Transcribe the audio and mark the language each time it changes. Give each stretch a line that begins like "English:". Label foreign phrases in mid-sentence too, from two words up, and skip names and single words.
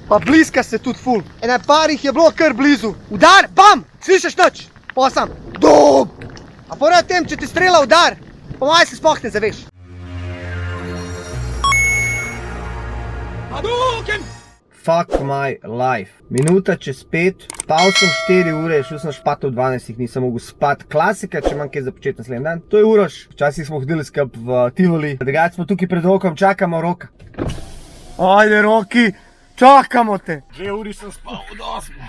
Slovenian: Pa bliska se tudi ful. Ena parih je bilo kar blizu. Udar, bam, slišiš nič? Pa sam, dum. A pored tem, če ti strela udar, po moje se sploh ne zaveš. Hadouken!
English: Fuck my life.
Slovenian: Minuta čez 5, spal sem 4 ure, šel sem špat v 12, nisem mogel spat. Klasika, če imam kaj za početi naslednji dan. To je Uroš. Včasih smo hodili skup v Tivoli. Drugače smo tukaj pred rokom, čakamo Roka. Ajde Roki, čakamo te. 2 uri sem spal od 8.